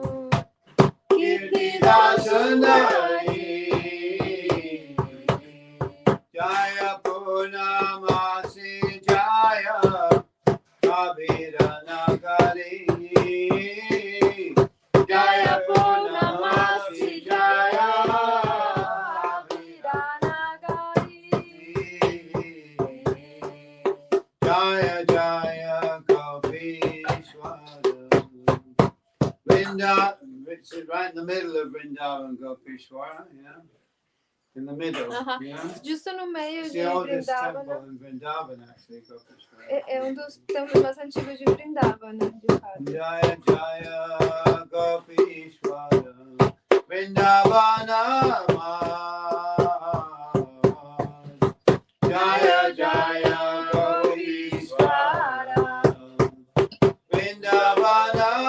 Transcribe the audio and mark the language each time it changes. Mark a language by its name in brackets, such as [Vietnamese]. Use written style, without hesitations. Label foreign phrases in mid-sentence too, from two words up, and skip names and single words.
[Sanskrit] Kirtidasanare Jaya Purnamasi Jaya Kabhiranagari Jaya Purnamasi Jaya Jaya Jaya Gopishwara Vrindavan, [English] it's right in the middle of Vrindavan Gopishwara, yeah. In the middle, yeah. [Portuguese] Giusto no meio [English] It's [Portuguese] de [English] the oldest [Portuguese] Vrindavana. [English] temple in Vrindavan, actually, Gopishwara. [Portuguese] É dos templos mais antigos de Vrindavana, de fato. [Sanskrit] Jaya Jaya Gopishwara Vrindavana Jaya Jaya Gopishwara Vrindavana